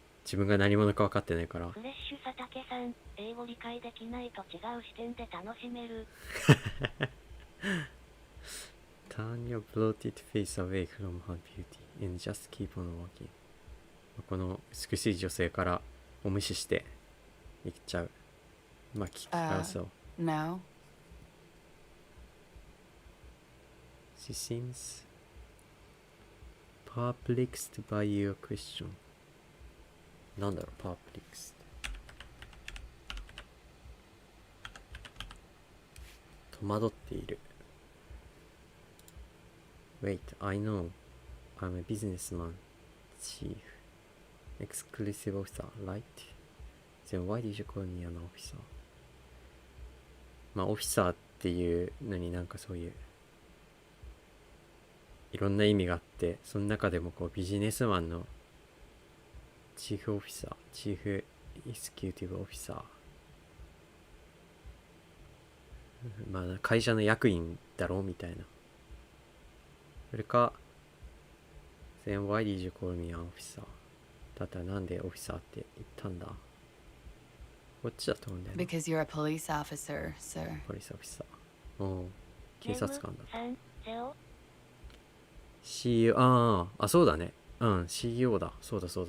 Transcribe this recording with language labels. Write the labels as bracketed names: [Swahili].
[Japanese] 自分が何者か分かってないから。フレッシュ佐竹さん、英語理解できないと違う視点で楽しめる。 [English] Turn your bloated face away from her beauty and just keep on walking。 [Japanese] この美しい女性からを無視していっちゃう。まあ聞き返そう。 [English] No. She seems perplexed by your question。 [Japanese] なんだろう、perplexed。戸惑っている。 [English] Wait, I know. I'm a businessman, chief, exclusive officer, right? Then why did you call me an officer? [Japanese] まあオフィサーっていうのになんかそういういろんな意味があって、その中でもこうビジネスマンのチーフオフィサー、チーフエスキューティブオフィサー、まあ会社の役員だろうみたいな。それか [English] Then why did you call me an officer? [Japanese] だったらなんでオフィサーって言ったんだ。こっちだと思うんだよね。 [English] Because you're a police officer, sir. [Japanese] ポリスオフィサー。おお、警察官だ。ネムさん、ゼオ。 CEO、あ、そうだね。うん、CEO だ。そうだ。